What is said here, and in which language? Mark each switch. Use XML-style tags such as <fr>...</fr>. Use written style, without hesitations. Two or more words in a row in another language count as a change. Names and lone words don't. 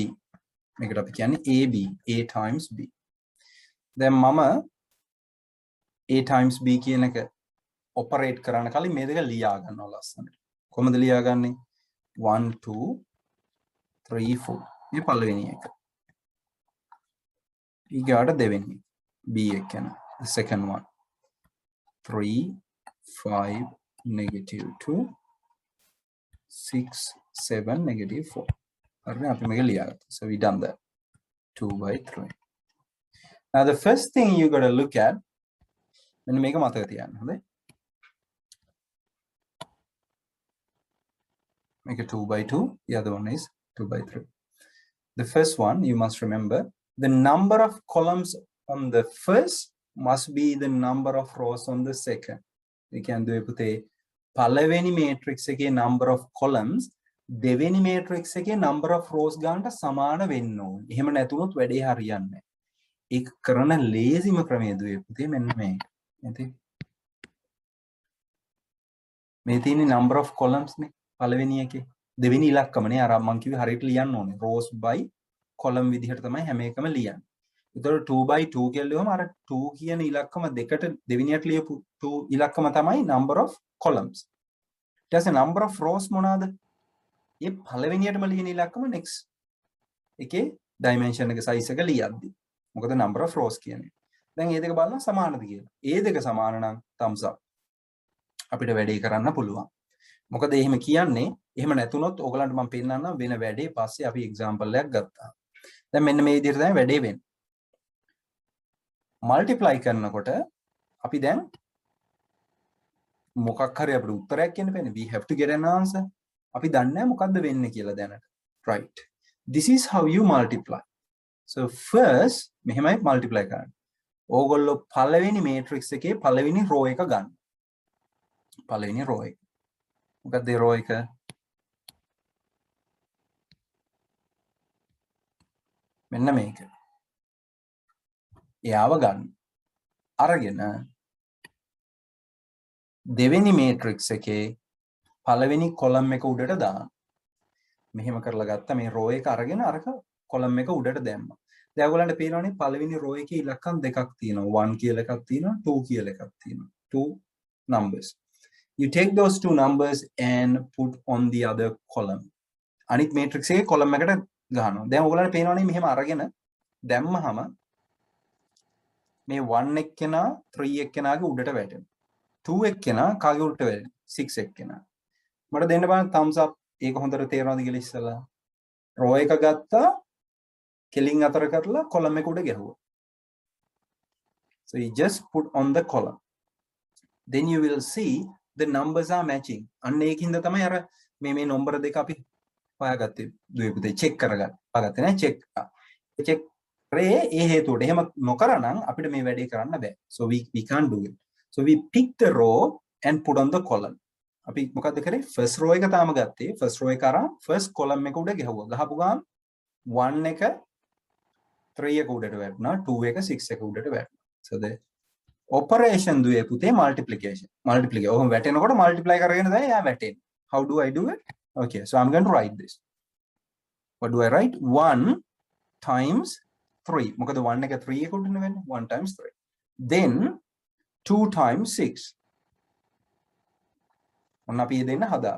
<si>මේකට අපි කියන්නේ AB,</si> <en>A times B.</en> <si>දැන් මම</si> <en>A times B</en> <si>කියන එක ඔපරේට් කරන්න කලින් මේ දෙක ලියා ගන්නවා ලස්සනට. කොහොමද ලියාගන්නේ? 1 2 3 4. මේ පළවෙනි එක. ඊගාට දෙවෙනි එක. B එක යන.</si> <en>The second one. 3 5 negative 2 6 7 negative 4.</en> <si>හරිද? අපි මේක ලියාගත්තා.</si> <en>So we done that. 2 by 3. Now the first thing you got to look at</en> <si>මෙන්න මේක මතක තියාගන්න. හොඳයි.</si> <en>Make it 2 by 2. The other one is 2 by 3. The first one, you must remember, the number of columns on the first must be the number of rows on the second. We can do it.</en> <si>පළවෙනි matrix එකේ</si> <en>number of columns</en> <si>දෙවෙනි matrix එකේ</si> <en>number of rows</en> <si>ගන්නට සමාන වෙන්න ඕනේ. එහෙම නැතුනොත් වැඩේ හරියන්නේ නැහැ. ඒක කරන ලේසිම ක්‍රමය දුවේ පුතේ මෙන්න මේක. නේද? මේ තියෙන</si> <en>number of columns</en> <si>නේ පළවෙනි එකේ. දෙවෙනි ඉලක්කමනේ අර මම කිව්වේ හරියට ලියන්න ඕනේ.</si> <en>rows by column</en> <si>විදිහට තමයි හැම එකම ලියන්නේ. ඒතකොට</si> <en>2 by 2</en> <si>කියලා ලියුවම අර 2 කියන ඉලක්කම දෙකට දෙවෙනියට ලියපු 2 ඉලක්කම තමයි</si> <en>number of columns.</en> <si>ඊට පස්සේ</si> <en>number of rows</en> <si>මොනවාද? මේ පළවෙනියටම ලියන ඉලක්කම next එකේ dimension එක size එක ලියද්දි. මොකද</si> <en>number of rows</en> <si>කියන්නේ. දැන් මේ දෙක බලන්න සමානද කියලා. ඒ දෙක සමාන නම්</si> <en>thumbs up.</en> <si>අපිට වැඩේ කරන්න පුළුවන්. මොකද එහෙම කියන්නේ එහෙම නැතුනොත් ඕගලන්ට මම පෙන්නන්නම් වෙන වැඩේ පස්සේ අපි example එකක් ගත්තා. දැන් මෙන්න මේ විදිහට තමයි වැඩේ වෙන්නේ. multiply කරනකොට අපි දැන් මොකක් හරි අපිට උත්තරයක් කියන්න බෑනේ.</si> <en>We have to get an answer.</en> <si>අපි දන්නේ නැහැ මොකද්ද වෙන්නේ කියලා දැනට.</si> <en>right. This is how you multiply. So first</en> <si>මෙහෙමයි multiply කරන්නේ. ඕගොල්ලෝ පළවෙනි matrix එකේ පළවෙනි row එක ගන්න. පළවෙනි row එක. මොකක්ද row එක? මෙන්න මේක. එයාව ගන්න. අරගෙන දෙවෙනි matrix එකේ පළවෙනි column එක උඩට දාන්න. මෙහෙම කරලා ගත්තා මේ row එක අරගෙන අරක column එක උඩට දැම්මා. දැන් ඔයගොල්ලන්ට පේනවනේ පළවෙනි row එකේ ඉලක්කම් දෙකක් තියෙනවා. 1 කියලා එකක් තියෙනවා, 2 කියලා එකක් තියෙනවා.</si> <en>Two numbers. You take those two numbers and put on the other column.</en> <si>අනිත් matrix එකේ column එකට ගහනවා. දැන් ඔයගොල්ලන්ට පේනවනේ මෙහෙම අරගෙන දැම්මහම මේ 1 එක්කෙනා 3 එක්කෙනාගේ උඩට වැටෙනවා. 2 එක්කෙනා කාගේ උඩට වැටෙනවා? 6 එක්කෙනා. මට දෙන්න බලන්න</si> <en>thumbs up.</en> <si>ඒක හොඳට තේරෙනවද කියලා ඉස්සලා. row එක ගත්තා කෙලින් අතර කරලා column එක උඩ ගැහුවා.</si> <en>So you just put on the column. Then you will see the numbers are matching.</en> <si>අන්න ඒකින්ද තමයි අර මේ number දෙක අපි හොයාගත්තේ. දුවේ පුතේ check කරගන්න. හොයාගත්තේ නෑ check. check කරේ ඒ හේතුවට. එහෙම නොකරනම් අපිට මේ වැඩේ කරන්න බෑ.</si> <en>So we can't do it. So we pick the row and put on the column.</en> <si>අපි මොකද්ද කරේ?</si> <en>first row</en> <si>එක තාම ගත්තේ.</si> <en>first row</en> <si>එක අරන්</si> <en>first column</en> <si>එක උඩ ගැහුවා. ගහපු ගමන් 1 එක 3 එක උඩට වැටුණා. 2 එක 6 එක උඩට වැටුණා.</si> <en>So the operation</en> <si>දුවේ පුතේ</si> <en>multiplication.</en> <si>ඔහොම වැටෙනකොට multiply කරගෙන තමයි එයා වැටෙන්නේ.</si> <en>How do I do it? Okay, so I'm going to write this. what do I write? 1 times 3.</en> <si>මොකද 1 එක 3 එකට උඩින් වෙන්නේ</si> <en>1 times 3. Then 2 times 6.</en> <si>ඔන්න අපි දෙන්න හදාගත්තා.</si>